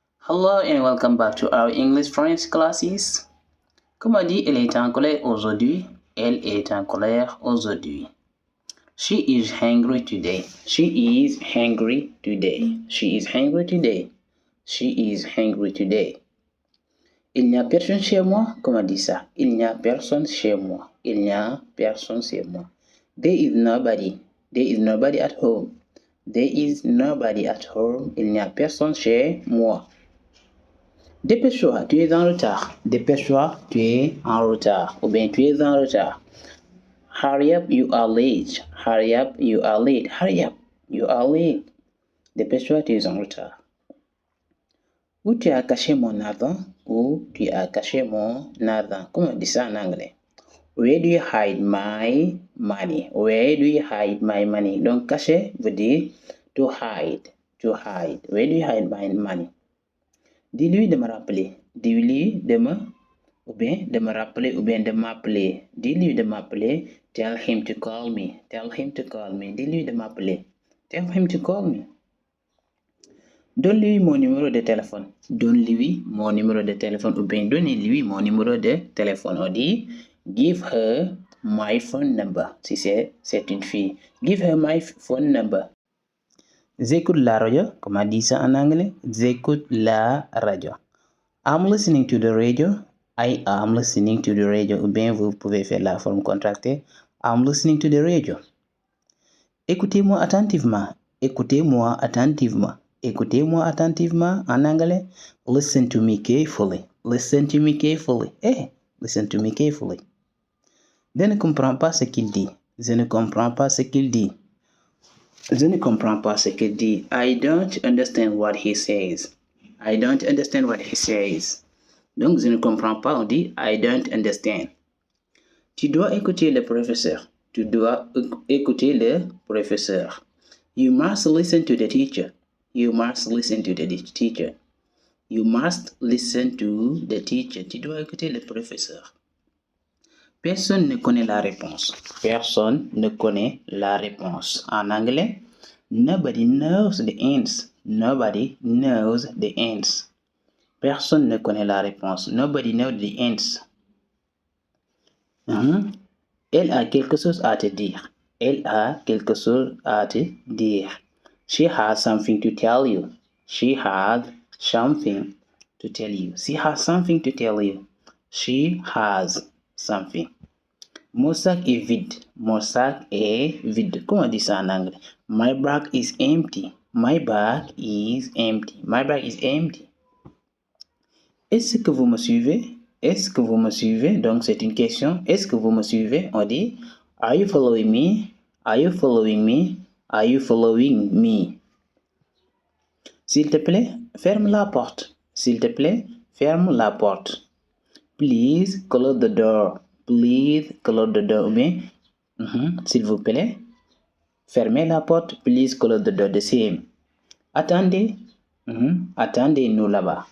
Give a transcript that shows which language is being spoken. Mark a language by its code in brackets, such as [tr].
[en] Hello and welcome back to our English French classes. [fr] Comme on dit, elle est en colère aujourd'hui. Elle est en colère aujourd'hui. [en] She is hungry today. She is hungry today. She is hungry today. She is hungry today. [fr] Il n'y a personne chez moi. Comment on dit ça? Il n'y a personne chez moi. Il n'y a personne chez moi. [en] There is nobody. There is nobody at home. There is nobody at home. [fr] Il n'y a personne chez moi. Dépêche-toi, tu es en retard. Dépêche-toi, tu es en retard. Ou bien tu es en retard. [en] Hurry up, you are late. Hurry up, you are late. Hurry up, you are late. [fr] Dépêche-toi, tu es en retard. Où tu as caché mon argent? Où tu as caché mon argent? Comment on dit ça en anglais? [en] Where do you hide my money? Where do you hide my money? [fr] Donc, cacher veut dire to hide. [en] To hide. Where do you hide my money? [fr] Dis-lui de me rappeler. Dis-lui de me rappeler ou bien de m'appeler. Dis-lui de m'appeler. [en] Tell him to call me. Tell him to call me. Dis-lui de m'appeler. Tell him to call me. [fr] Donne-lui mon numéro de téléphone. Donne-lui mon numéro de téléphone ou bien donnez-lui mon numéro de téléphone. On dit [en] give her my phone number. [fr] Si c'est une fille. [en] Give her my phone number. [fr] J'écoute la radio. Comment on dit ça en anglais? J'écoute la radio. [en] I'm listening to the radio. I am listening to the radio. [fr] Ou bien vous pouvez faire la forme contractée. [en] I'm listening to the radio. [fr] Écoutez-moi attentivement. Écoutez-moi attentivement. Écoutez-moi attentivement en anglais. [en] Listen to me carefully. Listen to me carefully. Listen to me carefully. [fr] Je ne comprends pas ce qu'il dit. Je ne comprends pas ce qu'il dit. Je ne comprends pas ce qu'il dit. [en] I don't understand what he says. I don't understand what he says. [fr] Donc, je ne comprends pas, on dit [en] I don't understand. [fr] Tu dois écouter le professeur. Tu dois écouter le professeur. [en] You must listen to the teacher. You must listen to the teacher. You must listen to the teacher. [fr] Tu dois écouter le professeur. Personne ne connaît la réponse. Personne ne connaît la réponse. En anglais, [en] nobody knows the answer. Nobody knows the answer. [fr] Personne ne connaît la réponse. [en] Nobody knows the answer. [fr] Elle a quelque chose à te dire. Elle a quelque chose à te dire. [en] She has something to tell you. She has something to tell you. She has something to tell you. She has something. [fr] Mon sac est vide. Mon sac est vide. Comment on dit ça en anglais? [en] My bag is empty. My bag is empty. My bag is empty. [fr] Est-ce que vous me suivez? Est-ce que vous me suivez? Donc, c'est une question. Est-ce que vous me suivez? On dit [en] Are you following me? Are you following me? Are you following me? [fr] S'il te plaît, ferme la porte. S'il te plaît, ferme la porte. [en] Please close the door. Please close the door. [fr] Ou bien, s'il vous plaît, fermez la porte. [en] Please close the door. The same. [fr] Attendez. Attendez-nous là-bas.